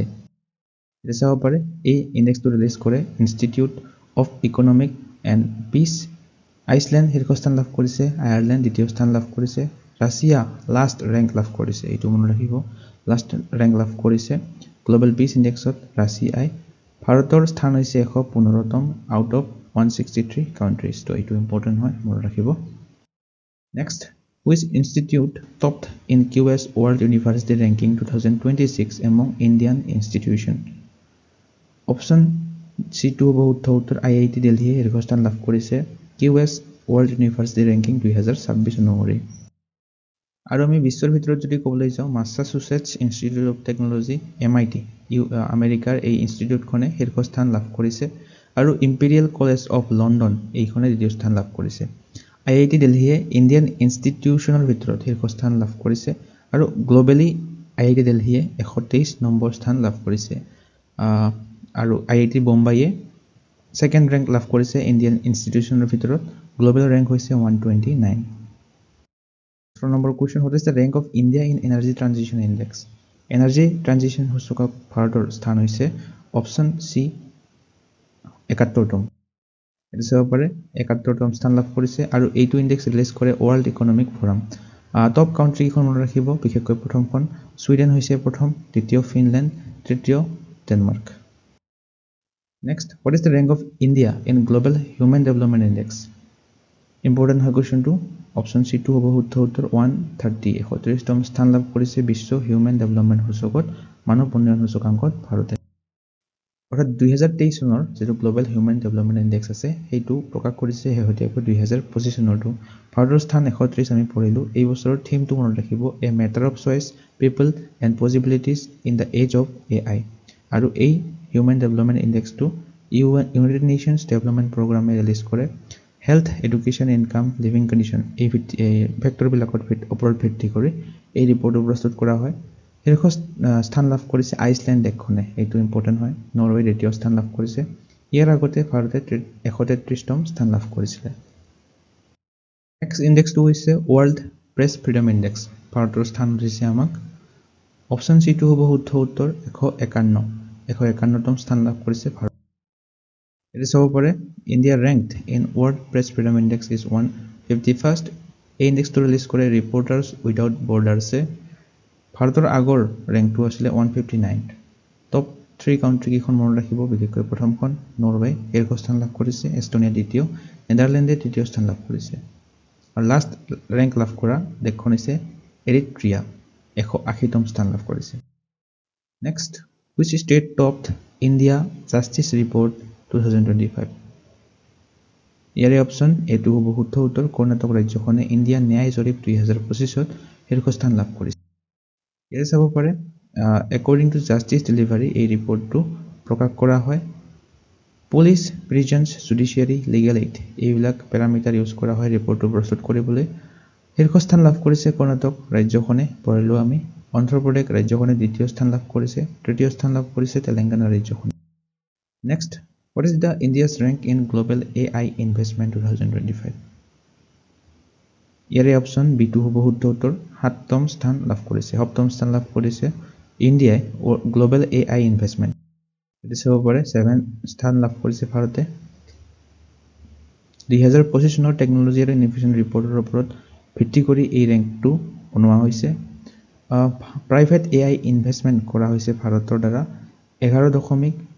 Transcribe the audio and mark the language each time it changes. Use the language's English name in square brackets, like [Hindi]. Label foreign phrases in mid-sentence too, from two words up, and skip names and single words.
[Assamese] এটা চাব পাৰে এই ইনডেক্সটো ৰিলিজ কৰে ইনষ্টিটিউট অফ ইকনমিক এণ্ড পিচ আইচল্যান্ড শীৰ্ষস্থান লাভ কৰিছে আয়াৰল্যান্ড দ্বিতীয় স্থান লাভ কৰিছে ৰাছিয়া [English] last rank [Assamese] লাভ কৰিছে এইটো মনত ৰাখিব [English] last rank [Assamese] লাভ কৰিছে গ্লোবেল পিচ ইনডেক্সত ৰাছিয়াই [English] ভাৰতৰ স্থান হৈছে 115তম out of 163 countries [Assamese] তো ইটো important হয় মনে ৰাখিব [English] next which institute topped in QS World University Ranking 2026 among Indian institution option [Assamese] C2 বহুত উত্তৰ IIT Delhi শীৰ্ষস্থান লাভ কৰিছে QS World University Ranking 2026 অনুসৰি আৰু আমি বিশ্বৰ ভিতৰত যদি ক'বলৈ যাওঁ মাসাচুচেটছ ইনষ্টিটিউট অফ টেকনলজি MIT আমেৰিকাৰ এই ইনষ্টিটিউটখনে শীৰ্ষস্থান লাভ কৰিছে আৰু ইম্পেৰিয়েল কলেজ অফ লণ্ডন এইখনে দ্বিতীয় স্থান লাভ কৰিছে IIT দিল্লীয়ে [English] Indian institutionৰ [Assamese] ভিতৰত শীৰ্ষস্থান লাভ কৰিছে আৰু গ্লোবেলি IIT দিল্লীয়ে 123 নম্বৰ স্থান লাভ কৰিছে আৰু IIT বোম্বাইয়ে [English] second rank [Assamese] লাভ কৰিছে [English] Indian institutionৰ [Assamese] ভিতৰত [English] global rank [Assamese] হৈছে 129 [English] For number question, what is the rank of India in Energy Transition Index? [Assamese] Energy Transition সূচকক ভাৰতৰ স্থান হৈছে [English] option C [Assamese] 71তম এটা চাব পাৰে 71তম স্থান লাভ কৰিছে আৰু এইটো ইনডেক্স ৰিলিজ কৰে ওয়াৰ্ল্ড ইকনমিক ফৰাম [English] top country [Assamese] খন মনত ৰাখিব বিশেষকৈ প্ৰথমখন সুইডেন হৈছে প্ৰথম দ্বিতীয় ফিনল্যান্ড তৃতীয় ডেনমাৰ্ক [English] Next, what is the rank of India in Global Human Development Index? Important question [Assamese] to option C2 হ'ব শুদ্ধ উত্তৰ 130 31তম স্থান লাভ কৰিছে বিশ্ব [English] human development [Assamese] সূচকত মানৱ উন্নয়ন সূচকাংকত ভাৰতে অৰ্থাৎ 2023 চনৰ যেটো [English] global human development index [Assamese] আছে হেতু প্ৰকাশ কৰিছে হেহতিয়াকৈ 2025 চনৰটো ভাৰতৰ স্থান 130 আমি পঢ়িলো এই বছৰৰ থিমটো মনত ৰাখিব এ মেটাৰ অফ চয়েস পিপল এণ্ড পসিবিলিটিজ ইন দা এজ অফ AI আৰু এই [English] human development indexটো [Assamese] ইউনাইটেড নেশনস ডেভেলপমেন্ট প্ৰগ্ৰামে ৰিলিজ কৰে [English] health education income living condition [Assamese] এই ফেক্টৰ বিলাকৰ ওপৰত ভিত্তি কৰি এই ৰিপৰ্টটো প্ৰস্তুত কৰা হয় শীৰ্ষ স্থান লাভ কৰিছে আইচল্যান্ড দেশখনে এইটো ইম্পৰ্টেন্ট হয় নৰৱে দ্বিতীয় স্থান লাভ কৰিছে ইয়াৰ আগতে ভাৰতে 133তম স্থান লাভ কৰিছিল নেক্সট ইনডেক্সটো হৈছে ওয়াৰ্ল্ড প্ৰেছ ফ্ৰীডম ইনডেক্স ভাৰতৰ স্থান দিছে আমাক [English] option C2 [Assamese] হ'ব শুদ্ধ উত্তৰ 151তম স্থান লাভ কৰিছে ভাৰত [English] It is over. India ranked in World Press Freedom Index is 151st. Index to release করে Reporters Without Borders. [Assamese] ভাৰতৰ আগৰ ৰেংকটো আছিল 159 [English] top 3 country [Assamese] কিখন মনত ৰাখিব বিশেষকৈ প্ৰথমখন নৰৱে শীৰ্ষস্থান লাভ কৰিছে এস্তোনিয়া দ্বিতীয় নেদাৰল্যাণ্ডে তৃতীয় স্থান লাভ কৰিছে আৰু [English] last rank [Assamese] লাভ কৰা দেশখন হৈছে এৰিট্ৰিয়া 180তম স্থান লাভ কৰিছে নেক্সট [English] which state topped India Justice Report 2025 [Assamese] ইয়াৰে অপচন এটো হ'ব শুদ্ধ উত্তৰ কৰ্ণাটক ৰাজ্যখনে ইণ্ডিয়ান ন্যায় জৰীপ 2025ত শীৰ্ষস্থান লাভ কৰিছে ইয়াৰে চাব পাৰে [English] according to justice delivery [Assamese] এই ৰিপৰ্টটো প্ৰকাশ কৰা হয় [English] police prisons judiciary legal aid [Assamese] এইবিলাক [English] parameter use [Assamese] কৰা হয় ৰিপৰ্টটো প্ৰস্তুত কৰিবলৈ শীৰ্ষস্থান লাভ কৰিছে কৰ্ণাটক ৰাজ্যখনে পঢ়িলো আমি অন্ধ্ৰ প্ৰদেশ ৰাজ্যখনে দ্বিতীয় স্থান লাভ কৰিছে তৃতীয় স্থান লাভ কৰিছে তেলেংগানা ৰাজ্যখনে নেক্সট [English] What is the India's rank in global AI investment 2025? [Assamese] ইয়াৰে [English] option B2 [Assamese] হ'ব শুদ্ধ উত্তৰ 7তম স্থান লাভ কৰিছে 7তম স্থান লাভ কৰিছে ইণ্ডিয়াই [English] global AI investment [Assamese] এটি চাব পাৰে 7 স্থান লাভ কৰিছে ভাৰতে 2025 চনৰ টেকনলজি আৰু [English] innovation reportৰ [Assamese] ওপৰত ভিত্তি কৰি এই ৰেংকটো বনোৱা হৈছে [English] private AI investment [Assamese] কৰা হৈছে ভাৰতৰ দ্বাৰা 11.1